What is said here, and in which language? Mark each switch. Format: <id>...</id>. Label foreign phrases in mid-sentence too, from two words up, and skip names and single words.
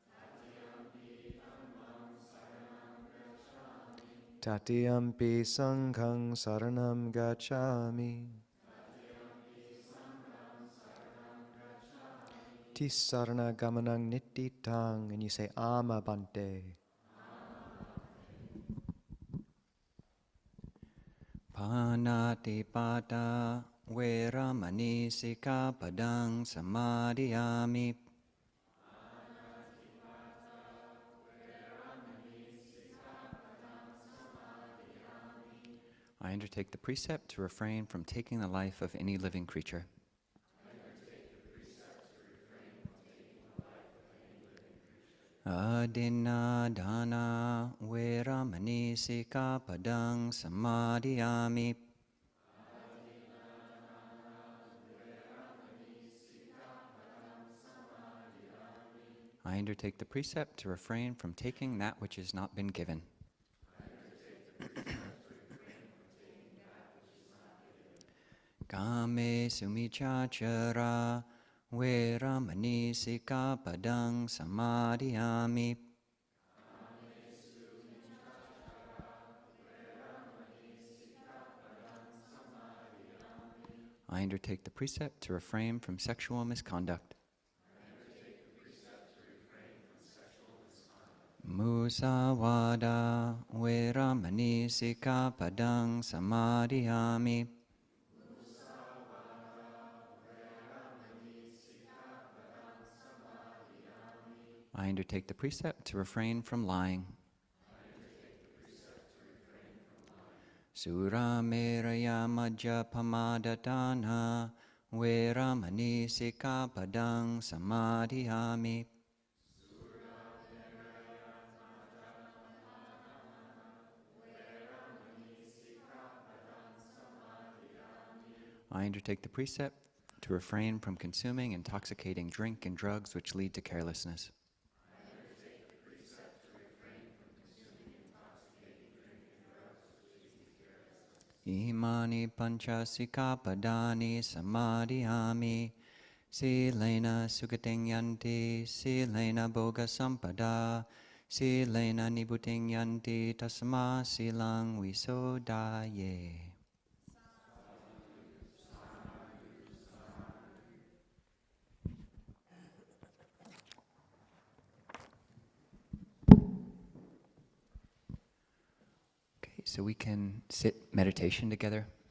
<pi>Tatiyampi sanghang saranam gacchami. Tisarana gamanang nittitang,</pi> <en>and you say</en> <pi>ama bante. Panati pata veramani sikkhapadang samadhiyami.</pi> <en>I undertake the precept to refrain from taking the life of any living creature.</en> <pi>Adinna dana veramani sikkhapadang samadhiyami.</pi> <en>I undertake the precept to refrain from taking that which has not been given.</en> <pi>Kame sumichachara veramani sikkhapadang samadhiyami.</pi> <en>I undertake the precept to refrain from sexual misconduct.</en> <pi>Musawada veramani sikkhapadang samadhiyami.</pi> <en>I undertake the precept to refrain from lying.</en> <pi>Sura meraya majjhapamadadana veramani sikkhapadang samadhiyami.</pi> <en>I undertake the precept to refrain from consuming intoxicating drink and drugs which lead to carelessness.</en> <pi>Imani pancha sikkhapadani samadhiyami. Silena sugating yanti, silena boga sampada, silena nibuting yanti, tasma silang visodaye.</pi> <en>Okay, so we can sit meditation together.</en>